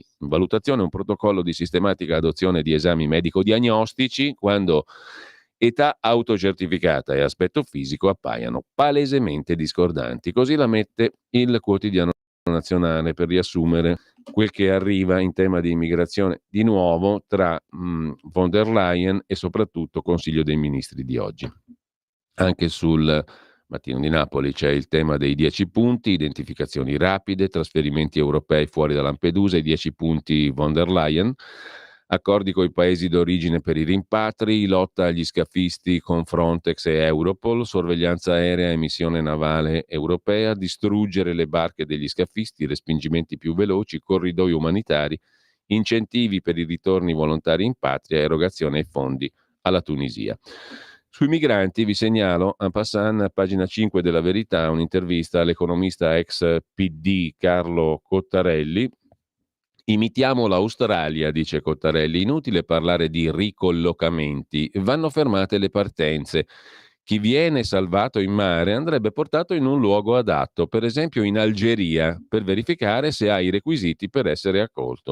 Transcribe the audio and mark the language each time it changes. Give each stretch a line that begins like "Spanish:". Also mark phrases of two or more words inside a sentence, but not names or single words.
Italian: In valutazione un protocollo di sistematica adozione di esami medico-diagnostici quando età autocertificata e aspetto fisico appaiano palesemente discordanti. Così la mette il quotidiano nazionale per riassumere quel che arriva in tema di immigrazione di nuovo tra von der Leyen e soprattutto Consiglio dei Ministri di oggi. Anche sul Mattino di Napoli c'è il tema dei 10 punti, identificazioni rapide, trasferimenti europei fuori da Lampedusa, i 10 punti von der Leyen, accordi con i paesi d'origine per i rimpatri, lotta agli scafisti con Frontex e Europol, sorveglianza aerea e missione navale europea, distruggere le barche degli scafisti, respingimenti più veloci, corridoi umanitari, incentivi per i ritorni volontari in patria, erogazione ai fondi alla Tunisia. Sui migranti vi segnalo,
French: en passant,
Italian: a pagina 5 della Verità, un'intervista all'economista ex PD Carlo Cottarelli. Imitiamo l'Australia, dice Cottarelli, inutile parlare di ricollocamenti, vanno fermate le partenze. Chi viene salvato in mare andrebbe portato in un luogo adatto, per esempio in Algeria, per verificare se ha i requisiti per essere accolto.